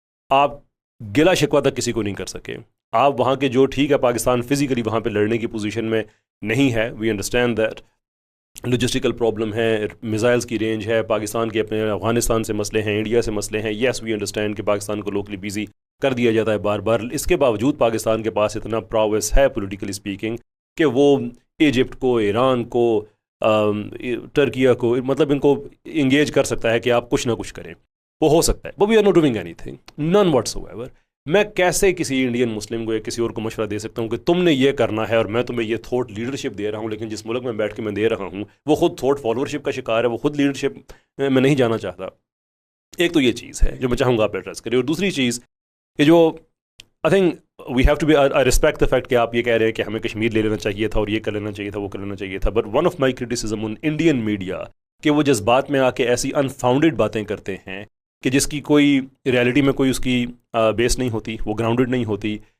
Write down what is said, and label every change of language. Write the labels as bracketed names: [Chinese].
[Urdu] آپ گلا شکوہ تک کسی کو نہیں کر سکے. آپ وہاں کے جو ٹھیک ہے پاکستان فزیکلی وہاں پہ لڑنے کی پوزیشن میں نہیں ہے, [English] we understand that, [Urdu] لوجسٹیکل پرابلم ہے, میزائلز کی رینج ہے, پاکستان کے اپنے افغانستان سے مسئلے ہیں, انڈیا سے مسئلے ہیں. [English] yes we understand [Urdu] کہ پاکستان کو لوکلی بیزی کر دیا جاتا ہے بار بار. اس کے باوجود پاکستان کے پاس اتنا پراویس ہے پولیٹیکلی اسپیکنگ کہ وہ ایجپٹ کو، ایران کو، ٹرکیہ کو، مطلب ان کو انگیج کر سکتا ہے کہ آپ کچھ نہ کچھ کریں. وہ ہو سکتا ہے، [English] but we are not doing anything, none whatsoever. [Urdu] میں کیسے کسی انڈین مسلم کو یا کسی اور کو مشورہ دے سکتا ہوں کہ تم نے یہ کرنا ہے اور میں تمہیں یہ تھوٹ لیڈرشپ دے رہا ہوں، لیکن جس ملک میں بیٹھ کے میں دے رہا ہوں وہ خود تھوٹ فالوورشپ کا شکار ہے، وہ خود لیڈرشپ میں نہیں جانا چاہتا. ایک تو یہ چیز ہے جو میں چاہوں گا آپ ایڈریس کریں. اور دوسری چیز کہ جو [English] I think we have to be respect the fact [Urdu] کہ آپ یہ کہہ رہے ہیں کہ ہمیں کشمیر لے لینا چاہیے تھا اور یہ کر لینا چاہیے تھا، وہ کر لینا چاہیے تھا. [English] but one of my criticism in Indian media [Urdu] کہ وہ جذبات میں آ کے ایسی انفاؤنڈیڈ باتیں کرتے ہیں کہ جس کی کوئی ریالٹی میں کوئی اس کی بیس نہیں ہوتی، وہ گراؤنڈڈ نہیں ہوتی.